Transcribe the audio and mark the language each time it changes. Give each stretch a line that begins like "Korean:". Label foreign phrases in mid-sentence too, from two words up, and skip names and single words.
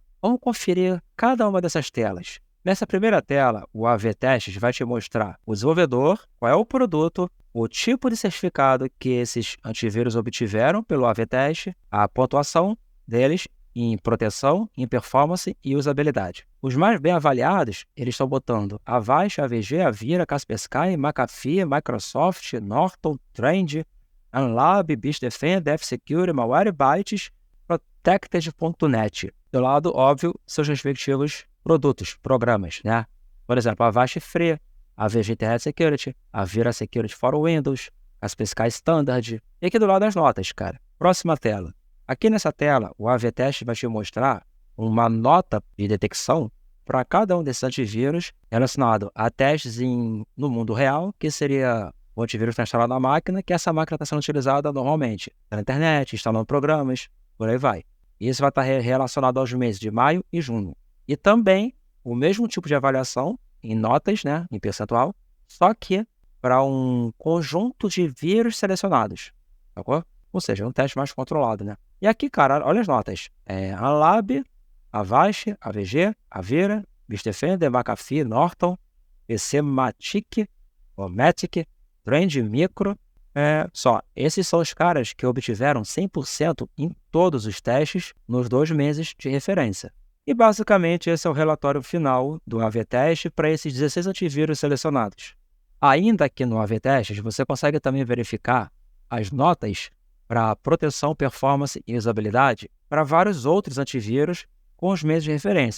Portuguese: Vamos conferir cada uma dessas telas. Nessa primeira tela, o AV-Testes vai te mostrar o desenvolvedor, qual é o produto, o tipo de certificado que esses antivírus obtiveram pelo AV-Teste, a pontuação deles em proteção, em performance e usabilidade. Os mais bem avaliados, eles estão botando Avast, AVG, Avira, Kaspersky, McAfee, Microsoft, Norton, Trend, Unlab, Bitdefender, F-Security, Malwarebytes, Protected.net. Do lado, óbvio, seus respectivos produtos, programas, né? Por exemplo, Avast Free, AVG Internet Security, Avira Security for Windows, Kaspersky Standard. E aqui do lado as notas, cara. Próxima tela. Aqui nessa tela, o AV-Teste vai te mostrar uma nota de detecção para cada um desses antivírus relacionado a testes no mundo real, que seria o antivírus está instalado na máquina, que essa máquina está sendo utilizada normalmente na internet, instalando programas, por aí vai. Isso vai estar relacionado aos meses de maio e junho. E também o mesmo tipo de avaliação em notas, né, em percentual, só que para um conjunto de vírus selecionados, sacou? Ou seja, um teste mais controlado, né? E aqui, cara, olha as notas. Unlab, Avast, AVG, Avira, Bitdefender, McAfee, Norton, PC-Matic, Matic, Trend Micro. Esses são os caras que obtiveram 100% em todos os testes nos 2 meses de referência. E basicamente esse é o relatório final do AV-Teste para esses 16 antivírus selecionados. Ainda aqui no AV-Testes, você consegue também verificar as notas para proteção, performance e usabilidade para vários outros antivírus com os meses de referência.